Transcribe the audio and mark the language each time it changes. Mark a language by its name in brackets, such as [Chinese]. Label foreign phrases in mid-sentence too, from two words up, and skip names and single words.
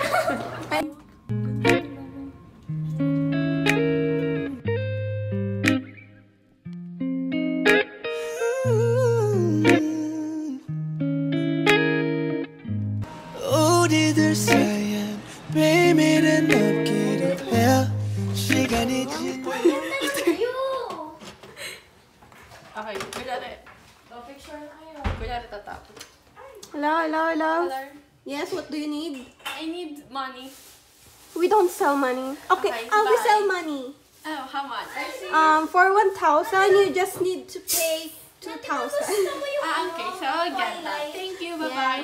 [Korean] 어디들 사이엔 매일매일은 없기로 해. 시간이 지나. [Filipino] Okay, kunyari. Picture na kayo. Kunyari tatapos. [English] Hello, hello, hello. Hello. Yes, what do you need? I need money. We don't sell money. Okay, Okay, we bye. sell money. Oh, how much? For 1,000, you just need to pay 2,000. Okay, so I'll get that. Thank you, bye-bye.